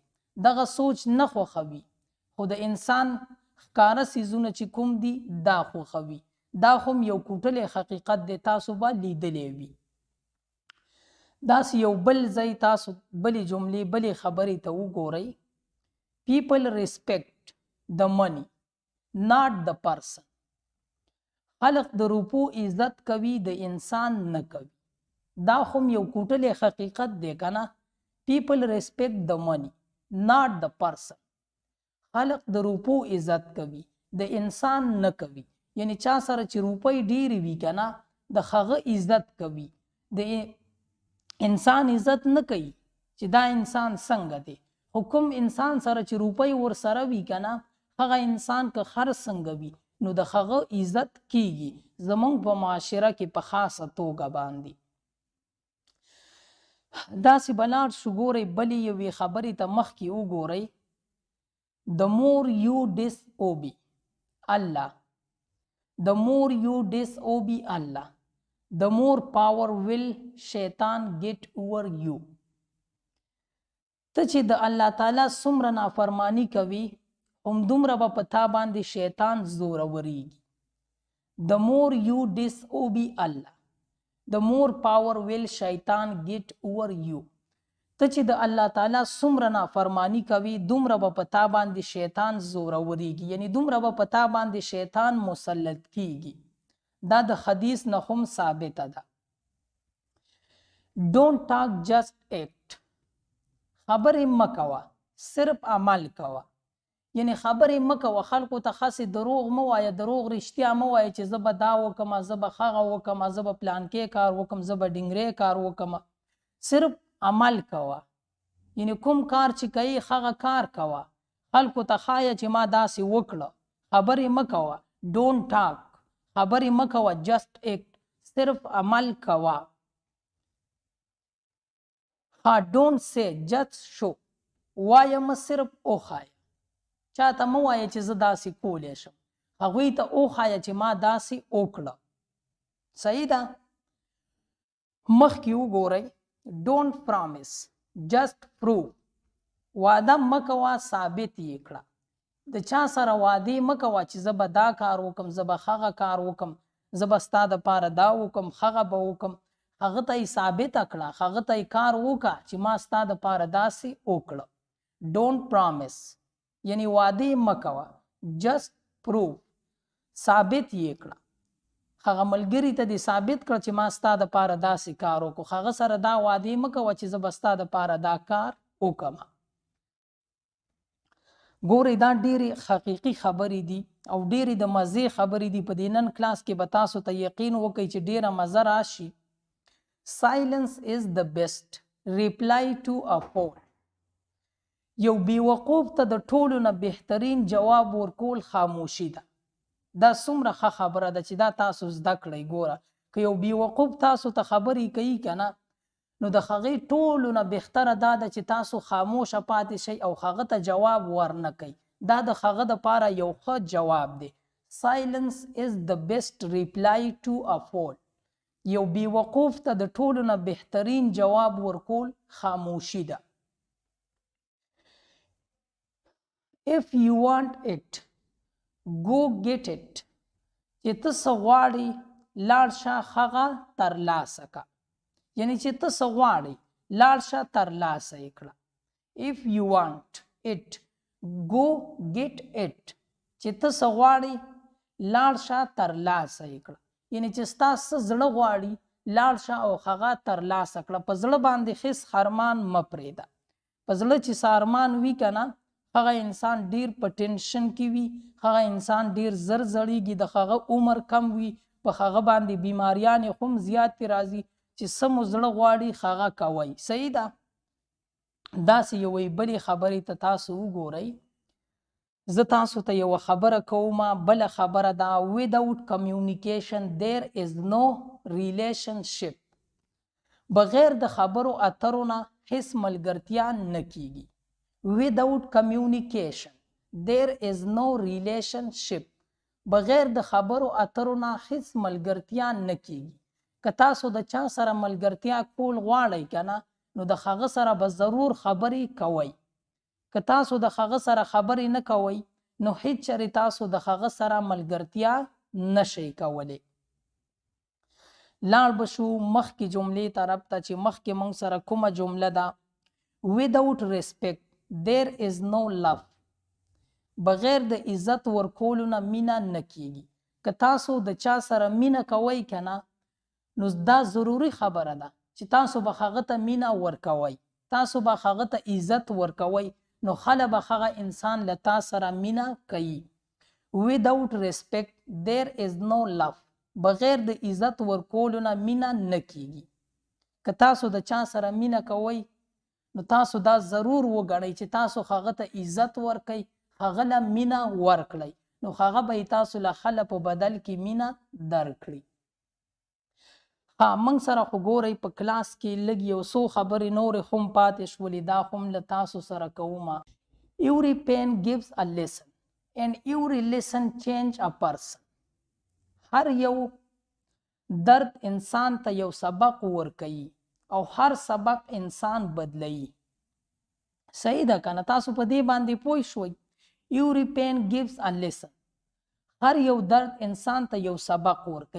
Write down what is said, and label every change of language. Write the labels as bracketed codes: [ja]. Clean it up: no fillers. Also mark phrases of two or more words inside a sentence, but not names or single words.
[ps] دغه سوچ نه خوښوي خو د انسان ښکاره څیزونه چې کوم دي دا خوښوي. دا هم یو کوټلی حقیقت دی، تاسو به لیدلی وي. داسې یو بل ځای تاسو بلې جملې بلې خبرې ته وګورئ. [en] People respect the money not the person. [ps] خلق د روپو عزت کوي د انسان نه کوي. دا هم یو کوټلی حقیقت دی کنه. [en] People respect the money not the person. [ps] خلق د روپو عزت کوي د انسان نه کوي. یعنی چا سره چې روپۍ ډیرې وي کنه د هغه عزت کوي، د انسان عزت نه کوي چې دا انسان څنګه دی. خو کوم انسان سره چې روپۍ ورسره وي کنه هغه انسان که هر څنګه وي نو د هغه عزت کیږي زمونږ په معاشره کې په خاصه توګه باندې. داسې بلاړ شو ګورئ بلې یوې خبرې ته مخکې وګورئ. [en] The more you disobey Allah, the more you disobey Allah, the more power will shaitan get over you. [ps] ته چې د الله تعالی څومره نافرمانی کوي همدومره به په تا باندې شیطان زوروریږي. [en] The more you disobey Allah, the more power will shaitan get over you. [ps] ته چې د الله تعالی څومره نافرمانی کوي دومره به په تا باندې شیطان زوروریږي، یعنی دومره به په تا باندې شیطان مسلط کیږي. دا د حدیث نه هم ثابته ده. [en] Don't talk, just act. [ps] خبرې مه کوه صرف عمل کوه. یعنی خبرې مه کوه خلکو ته خاصې دروغ مه وایه، دروغ رښتیا مه وایه چې زه به دا وکم، زه به هغه وکم، زه به پلانکې کار وکم، زه به ډنګرې کار وکم. صرف عمل کوه. یعنی کوم کار چې کوي هغه کار کوه، خلکو ته ښایه چې ما داسې وکړه. خبرې مه کوه. [en] Don't talk. [ps] خبرې مه کوه. [en] just act. [ps] صرف عمل کوه. [en] Don't say, just show. [ps] وایه مه صرف وښایه. چاته مه وایه چې زه داسې کولی شم، هغوی ته وښایه چې ما داسې وکړه. صحیح ده. مخکې وګورئ. [en] Don't promise, just prove. [ps] وعده مه کوه ثابت یې کړه. د چا سره وعدې مه کوه چې زه به دا کار وکم، زه به هغه کار وکم، زه به ستا دپاره دا وکم، هغه به وکم. هغه ته یې ثابته کړه، هغه ته یې کار وکړه چې ما ستا دپاره داسې وکړه. [en] Don't promise. [ps] یعنی وعدې مه کوه. [en] just prove. [ps] ثابت یې کړه. هغه ملګري ته دې ثابت کړه چې ما ستا دپاره داسې کار وکړو. هغه سره دا وعدې مه کوه چې زه به ستا دپاره دا کار وکم. ګورئ دا ډېرې حقیقي خبرې دي او ډېرې د مزې خبرې دي. په دې نن کلاس کې به تاسو ته یقین وکړئ چې ډېره مزه راشي. [en] Silence is the best reply to a fool. [ps] یو بیوقوف ته د ټولو نه بهترین جواب ورکول خاموشي ده. دا څومره ښه خبره ده چې دا تاسو زده کړئ. ګوره که یو بیوقوف تاسو ته خبرې کوي که نه نو د هغې ټولو نه بهتره دا ده چې تاسو خاموشه پاتې شئ او هغه ته جواب ورنه کوئ. دا د هغه دپاره یو ښه جواب دی. [en] Silence is the best reply to a fool. [ps] یو بیوقوف ته د ټولو نه بهترین جواب ورکول خاموشي ده. [en] If you want it, go get it. [ps] چې ته څه غواړې لاړ شه هغه ترلاسه که. یعنی چې ته څه غواړې لاړ شه ترلاسه یې کړه. [en] If you want it, go get it. [ps] چې ته څه غواړې لاړ شه ترلاسه یې کړه. یعنی چې ستا څه زړه غواړي لاړ شه او هغه ترلاسه کړه. په زړه باندې هېڅ ارمان مه پرېږده. په زړه چې څه ارمان وي که نه هغه انسان ډیر په ټینشن کې وي، هغه انسان ډیر زر زړیږي، د هغه عمر کم وي، په هغه باندې بیماریان هم زیات پې راځي. چې څه مو زړه غواړي هغه کوئ. صحیح ده. داسې یوې بلې خبرې ته تاسو وګورئ. زه تاسو ته یوه خبره کوم، بله خبره دا [en] without communication there is no relationship. [ps] بغیر د خبرو اترو نه هیڅ ملګرتیا نه کیږي. [en] without communication there is no relationship. [ps] بغیر د خبرو اترو نه هیڅ ملګرتیا نه کیږي. که تاسو د چا سره ملګرتیا کول غواړئ که نه، نو د هغه سره به ضرور خبرې کوئ. که تاسو د هغه سره خبرې نه کوئ، نو هیڅ چېرې تاسو د هغه سره ملګرتیا نشئ کولی. لاړ به شو مخکې جملې طرف ته چې مخکې موږ سره کومه جمله ده. [en] without respect there is no love. [ps] بغیر د عزت ورکولو نه مینه نه کیږي. که تاسو د چا سره مینه کوئ که نه، نو دا ضروري خبره ده چې تاسو به هغه ته مینه ورکوئ، تاسو به هغه ته عزت ورکوئ، نو خله به هغه انسان له تا سره مینه کوي. [en] without respect there is no love. [ps] بغیر د عزت ورکولو نه مینه نه کیږي. که تاسو د چا سره مینه کوئ، نو تاسو دا ضرور وګڼئ چې تاسو هغه ته عزت ورکئ، هغه له مینه ورکړئ، نو هغه به تاسو له خله په بدل کې مینه درکړي. موږ سره خو ګورئ په کلاس کې لږ یو څو خبرې نورې هم پاتې شولې، دا هم له تاسو سره کومه. [en] every pain gives a lesson and every lesson change a person. [ps] هر یو درد انسان ته یو سبق ورکوي او هر سبق انسان بدلوي. صحیح ده که نه؟ تاسو په دې باندې پوه شوئ. [en] every pain gives a lesson. [ps] هر یو درد انسان ته یو سبق ورکوي.